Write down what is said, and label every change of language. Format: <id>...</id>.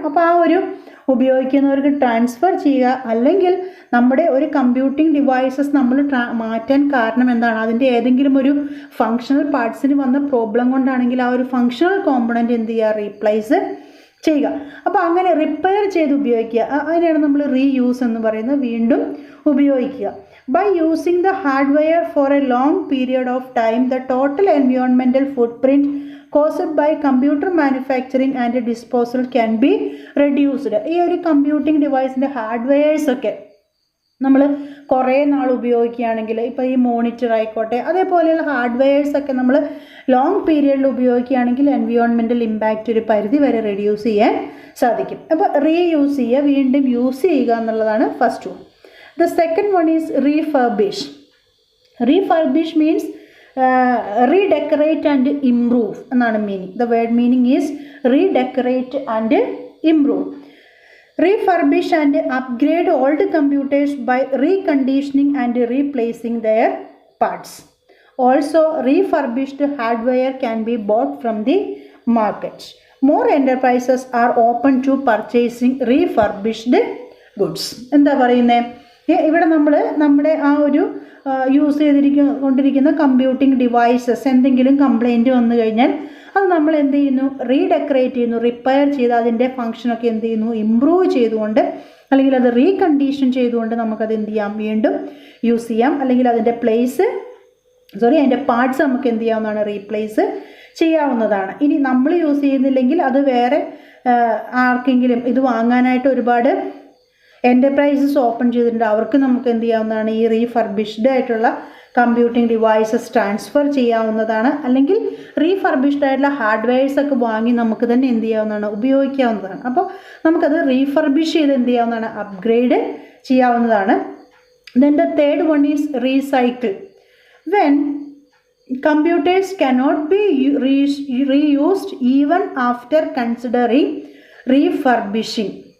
<ml>അപ്പോൾ ആ ഒരു ഉപയോഗിക്കുന്നവർക്ക് ട്രാൻസ്ഫർ ചെയ്യുക. അല്ലെങ്കിൽ നമ്മുടെ ഒരു കമ്പ്യൂട്ടിംഗ് ഡിവൈസസ് നമ്മൾ മാറ്റാൻ കാരണം എന്താണ്, അതിൻ്റെ ഏതെങ്കിലും ഒരു ഫങ്ഷണൽ പാർട്സിന് വന്ന പ്രോബ്ലം കൊണ്ടാണെങ്കിൽ ആ ഒരു ഫങ്ഷണൽ കോമ്പണൻറ്റ് എന്ത് ചെയ്യുക, റീപ്ലേസ് ചെയ്യുക. അപ്പോൾ അങ്ങനെ റിപ്പയർ ചെയ്ത് ഉപയോഗിക്കുക, അതിനെയാണ് നമ്മൾ റീയൂസ് എന്ന് പറയുന്നത്, വീണ്ടും ഉപയോഗിക്കുക.</ml> <en>By using the hardware for a long period of time, the total environmental footprint caused by computer manufacturing and disposal can be reduced.</en> <ml>ഈ ഒരു കമ്പ്യൂട്ടിംഗ് ഡിവൈസിൻ്റെ ഹാർഡ്വെയർസൊക്കെ നമ്മൾ കുറേ നാൾ ഉപയോഗിക്കുകയാണെങ്കിൽ, ഇപ്പോൾ ഈ മോണിറ്റർ ആയിക്കോട്ടെ, അതേപോലെയുള്ള ഹാർഡ്വെയർസൊക്കെ നമ്മൾ ലോങ് പീരിയഡിൽ ഉപയോഗിക്കുകയാണെങ്കിൽ എൻവിയോൺമെൻറ്റൽ ഇമ്പാക്റ്റ് ഒരു പരിധി വരെ റെഡ്യൂസ് ചെയ്യാൻ സാധിക്കും. അപ്പോൾ റീയൂസ് ചെയ്യുക, വീണ്ടും യൂസ് ചെയ്യുക എന്നുള്ളതാണ് first one.</ml> <en>The second one is refurbish. Refurbish means redecorate and improve</en> <ml>എന്നാണ്</ml> <en>meaning. The word meaning is redecorate and improve. Refurbish and upgrade old computers by reconditioning and replacing their parts. Also, refurbished hardware can be bought from the market. More enterprises are open to purchasing refurbished goods.</en> <ml>എന്താ പറയുന്നത്, ഇവിടെ നമ്മൾ നമ്മുടെ ആ ഒരു use കൊണ്ടിരിക്കുന്ന computing devices എന്തെങ്കിലും complaint വന്നു കഴിഞ്ഞാൽ അത് നമ്മൾ എന്ത് ചെയ്യുന്നു, റീഡെക്കറേറ്റ് ചെയ്യുന്നു, റിപ്പയർ ചെയ്ത് അതിൻ്റെ ഫങ്ഷനൊക്കെ എന്ത് ചെയ്യുന്നു, ഇമ്പ്രൂവ് ചെയ്തുകൊണ്ട് അല്ലെങ്കിൽ അത് റീകണ്ടീഷൻ ചെയ്തുകൊണ്ട് നമുക്കത് എന്ത് ചെയ്യാം, വീണ്ടും യൂസ് ചെയ്യാം. അല്ലെങ്കിൽ അതിൻ്റെ അതിൻ്റെ പാർട്സ് നമുക്ക് എന്ത് ചെയ്യാവുന്നതാണ്, റീപ്ലേസ് ചെയ്യാവുന്നതാണ്. ഇനി നമ്മൾ യൂസ് ചെയ്യുന്നില്ലെങ്കിൽ അത് വേറെ ആർക്കെങ്കിലും ഇത് വാങ്ങാനായിട്ട് ഒരുപാട് എൻ്റർപ്രൈസസ് ഓപ്പൺ ചെയ്തിട്ടുണ്ട്, അവർക്ക് നമുക്ക് എന്ത് ചെയ്യാവുന്നതാണ്, ഈ റീഫർബിഷ്ഡ് ആയിട്ടുള്ള കമ്പ്യൂട്ടിംഗ് ഡിവൈസസ് ട്രാൻസ്ഫർ ചെയ്യാവുന്നതാണ്. അല്ലെങ്കിൽ റീഫർബിഷ്ഡ് ആയിട്ടുള്ള ഹാർഡ്വെയർസൊക്കെ വാങ്ങി നമുക്ക് തന്നെ എന്ത് ചെയ്യാവുന്നതാണ്, ഉപയോഗിക്കാവുന്നതാണ്. അപ്പോൾ നമുക്കത് റീഫർബിഷ് ചെയ്ത് എന്ത് ചെയ്യാവുന്നതാണ്, അപ്ഗ്രേഡ് ചെയ്യാവുന്നതാണ്.</ml> <en>Then the third one is recycle. When computers cannot be reused even after considering refurbishing.</en>